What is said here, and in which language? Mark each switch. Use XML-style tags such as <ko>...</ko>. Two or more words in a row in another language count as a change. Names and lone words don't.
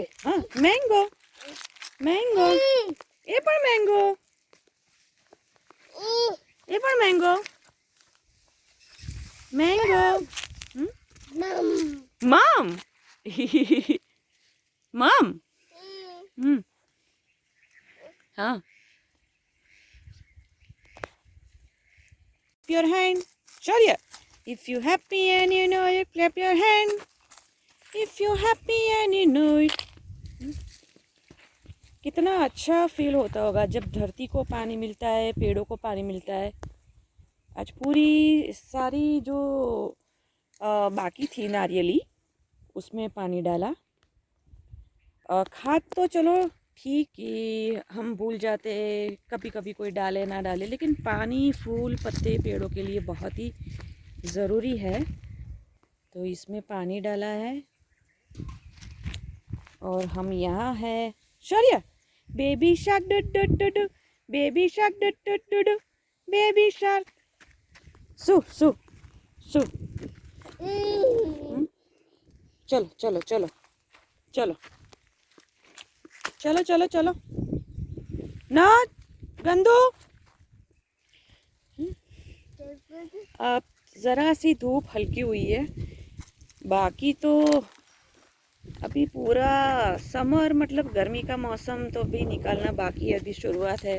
<hi>हाँ मैंगो मैंगो, ये पर मैंगो, ये पर मैंगो मैंगो। मम मम।</hi> <en>हाँ your hand. Shaurya, if you happy and you know it, clap your hand. If you happy and you know it.</en> <hi>कितना अच्छा फील होता होगा जब धरती को पानी मिलता है, पेड़ों को पानी मिलता है। आज पूरी सारी जो बाकी थी नारियली, उसमें पानी डाला। खाद तो चलो ठीक कि हम भूल जाते, कभी कभी कोई डाले ना डाले, लेकिन पानी फूल पत्ते पेड़ों के लिए बहुत ही ज़रूरी है, तो इसमें पानी डाला है। और हम यहाँ है।</hi> <en>शौर्य, baby shark du du du du, baby shark du du du du, baby shark su su su.</en> <hi>चलो चलो चलो चलो चलो चलो चलो ना गंदू। अब ज़रा सी धूप हल्की हुई है, बाकी तो अभी पूरा समर मतलब गर्मी का मौसम तो भी निकालना बाकी है, अभी शुरुआत है।</hi>